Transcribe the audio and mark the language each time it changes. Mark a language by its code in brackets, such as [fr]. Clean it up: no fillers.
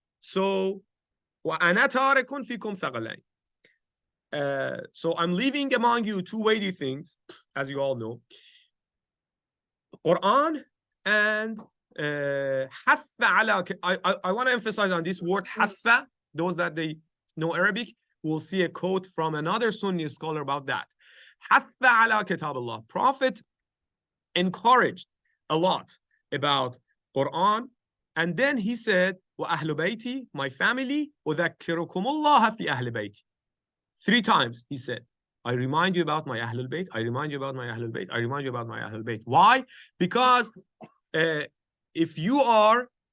[ar] So وَأَنَا تَارِكٌ فِيكُمْ ثَقَلَيْنِ. [en] So I'm leaving among you two weighty things, as you all know. Quran and [ar] حَثَّ عَلَى. [en] I want to emphasize on this word حَثَّ. Those that they know Arabic will see a quote from another Sunni scholar about that. [ar] حَثَّ عَلَى كِتَابِ اللَّهِ. [en] Prophet encouraged a lot about Quran. And then he said, [ar] وَأَهْلُ بَيْتِي, [en] my family, [ar] وَذَكِّرُكُمُ اللَّهَ فِي أَهْلِ بَيْتِ. [en] 3 times he said, I remind you about my Ahlul Bayt, I remind you about my Ahlul Bayt, I remind you about my Ahlul Bayt. Why? Because if you are